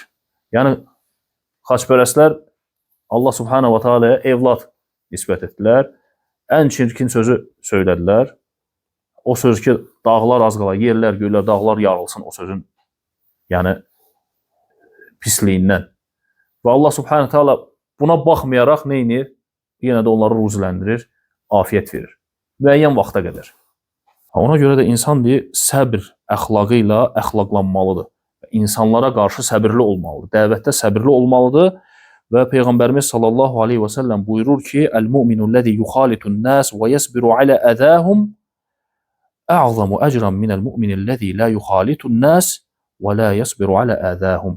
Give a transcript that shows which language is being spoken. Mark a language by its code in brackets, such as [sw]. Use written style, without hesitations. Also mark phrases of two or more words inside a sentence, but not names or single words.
[az] Yəni, xaçpərəstlər Allah [ar] سبحانه وتعالى'ya [az] evlad nisbət etdilər, ən çirkin sözü söylədilər. O söz ki, dağlar az qala, yerlər, göylər, dağlar yarılsın o sözün, yəni pisliyindən. Və Allah [ar] سبحانه وتعالى [az] buna baxmayaraq neynir? Yenə də onları ruziləndirir, afiyət verir. Müəyyən vaxta qədər. Ona görə də insan deyir, səbir əxlaqı ilə əxlaqlanmalıdır. İnsanlara qarşı səbirli olmalıdır. Dəvətdə səbirli olmalıdır. Və Peyğəmbərimiz [ar] صلى الله عليه وسلم [az] buyurur ki, [ar] المؤمن الذي يخالط الناس ويصبر على أذاهم أعظم أجرا من المؤمن الذي لا يخالط الناس ولا يصبر على أذاهم.